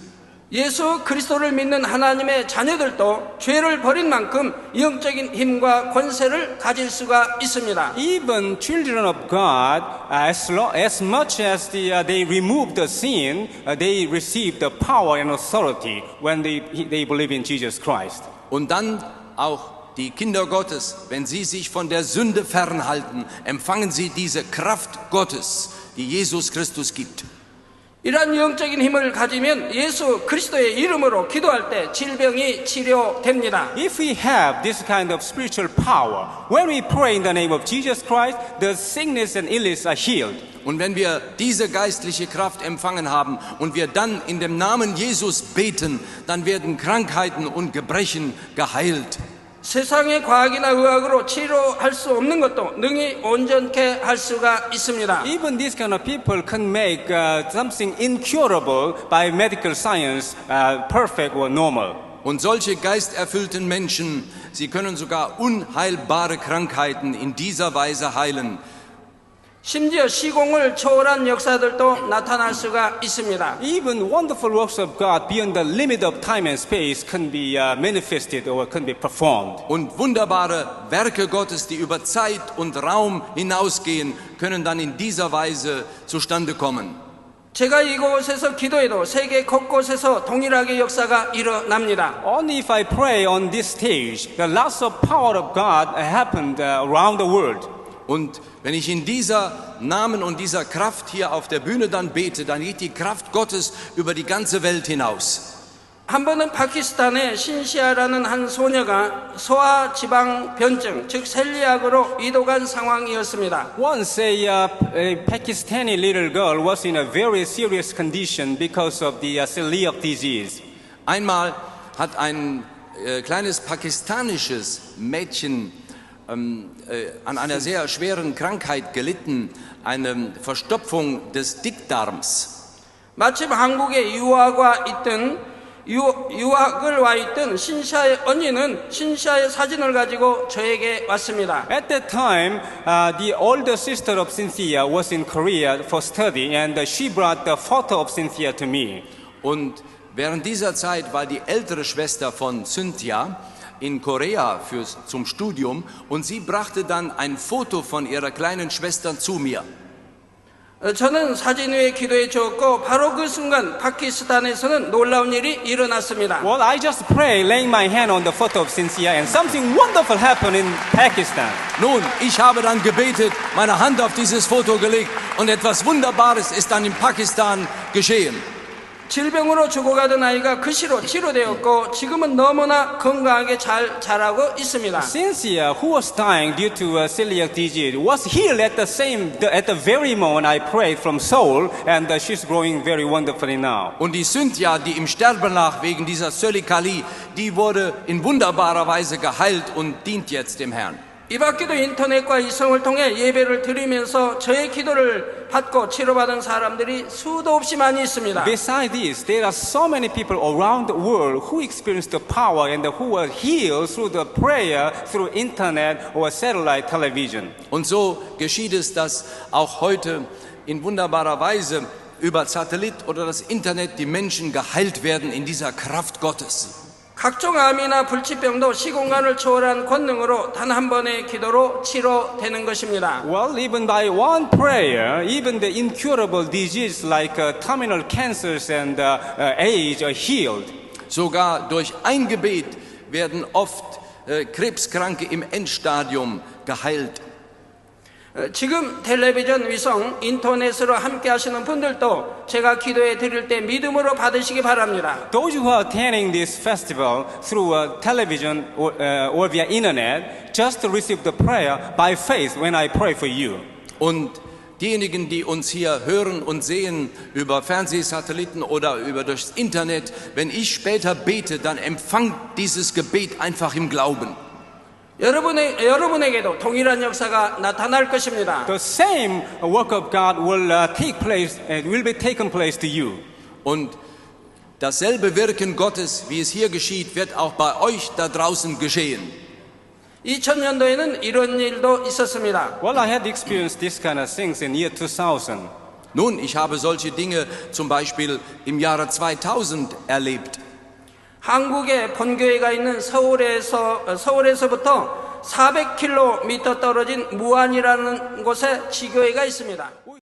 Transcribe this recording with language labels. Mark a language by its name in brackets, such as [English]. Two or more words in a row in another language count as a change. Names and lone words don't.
[Korean] 예수 그리스도를 믿는 하나님의 자녀들도 죄를 버린 만큼 영적인 힘과 권세를 가질 수가 있습니다. [English] Even children of God, as much as they remove the sin, they receive the power and authority when they believe in Jesus Christ. [German] Und dann auch die Kinder Gottes, wenn sie sich von der Sünde fernhalten, empfangen sie diese Kraft Gottes, die Jesus Christus gibt. [Korean] 이러한 영적인 힘을 가지면 예수 그리스도의 이름으로 기도할 때 질병이 치료됩니다. [English] If we have this kind of spiritual power, when we pray in the name of Jesus Christ, the sickness and illness are healed. [German] Und wenn wir diese geistliche Kraft empfangen haben und wir dann in dem Namen Jesus beten, dann werden Krankheiten und Gebrechen geheilt. [Korean] 세상의 과학이나 의학으로 치료할 수 없는 것도 능히 온전케 할 수가 있습니다. [English] Even these kind of people can make something incurable by medical science perfect or normal. [German] Und solche geisterfüllten Menschen, sie können sogar unheilbare Krankheiten in dieser Weise heilen. [Korean] 심지어 시공을 초월한 역사들도 나타날 수가 있습니다. [English] Even wonderful works of God beyond the limit of time and space can be manifested or can be performed. [German] Und wunderbare Werke Gottes, die über Zeit und Raum hinausgehen, können dann in dieser Weise zustande kommen. [Korean] 제가 이곳에서 기도해도 세계 곳곳에서 동일하게 역사가 일어납니다. [English] Only if I pray on this stage, the lots of power of God happened around the world. [German] Und wenn ich in dieser Namen und dieser Kraft hier auf der Bühne dann bete, dann geht die Kraft Gottes über die ganze Welt hinaus. [Korean] 한 번은 파키스탄의 신시아라는 한 소녀가 소아지방변증, 즉 셀리악으로 이도간 상황이었습니다. [English] Once a Pakistani little girl was in a very serious condition because of the celiac disease. [German] Einmal hat ein kleines pakistanisches Mädchen an einer sehr schweren Krankheit gelitten, eine Verstopfung des Dickdarms. [Korean] 마침 한국에 유학을 와 있던 신시아의 언니는 신시아의 사진을 가지고 저에게 왔습니다. [English] At that time, the older sister of Cynthia was in Korea for study, and she brought the photo of Cynthia to me. [German] Und während dieser Zeit war die ältere Schwester von Cynthia in Korea zum Studium und sie brachte dann ein Foto von ihrer kleinen Schwester zu mir. [Korean] 저는 사진 위에 기도해 주었고 바로 그 순간 파키스탄에서는 놀라운 일이 일어났습니다. [English] Well, I just pray, laying my hand on the photo of Cynthia, and something wonderful happened in Pakistan. [German] Nun, ich habe dann gebetet, meine Hand auf dieses Foto gelegt und etwas Wunderbares ist dann in Pakistan geschehen. [Korean] 질병으로 죽어가던 아이가 그 시로 치료되었고 지금은 너무나 건강하게 잘 자라고 있습니다. [English] Cynthia, who was dying due to celiac disease, was healed at the very moment I prayed from Seoul, and she's growing very wonderfully now. [German] Und die Cynthia, die im Sterben lag wegen dieser Zöliakie, die wurde in wunderbarer Weise geheilt und dient jetzt dem Herrn. [Korean] 이 밖에도 인터넷과 이성을 통해 예배를 드리면서 저의 기도를 받고 치료받은 사람들이 수도 없이 많이 있습니다. [English] Besides this, there are so many people around the world who experience the power and who are healed through the prayer, through internet or satellite television. [German] Und so geschieht es, dass auch heute in wunderbarer Weise über Satellit oder das Internet die Menschen geheilt werden in dieser Kraft Gottes. [Korean] 각종 암이나 불치병도 시공간을 초월한 권능으로 단 한 번의 기도로 치료되는 것입니다. [English] Well, even by one prayer, even the incurable diseases like terminal cancers and AIDS are healed. [German] Sogar durch ein Gebet werden oft Krebskranke im Endstadium geheilt. [Korean] 지금 텔레비전, 위성, 인터넷으로 함께 하시는 분들도 제가 기도해 드릴 때 믿음으로 받으시기 바랍니다. [English] Those who are attending this festival through television or via internet, just receive the prayer by faith when I pray for you. [German] Und diejenigen, die uns hier hören und sehen über Fernsehsatelliten oder über das Internet, wenn ich später bete, dann empfangt dieses Gebet einfach im Glauben. [Korean] 여러분에게도 동일한 역사가 나타날 것입니다. [English] The same work of God will take place and will be taken place to you. [German] Und dasselbe Wirken Gottes, wie es hier geschieht, wird auch bei euch da draußen geschehen. [Korean] 2000년도에는 이런 일도 있었습니다. [English] Well, I had experienced this kind of things in year 2000. [German] Nun, ich habe solche Dinge zum Beispiel im Jahre 2000 erlebt. [Korean] 한국의 본교회가 있는 서울에서부터 400km 떨어진 무안이라는 곳에 지교회가 있습니다.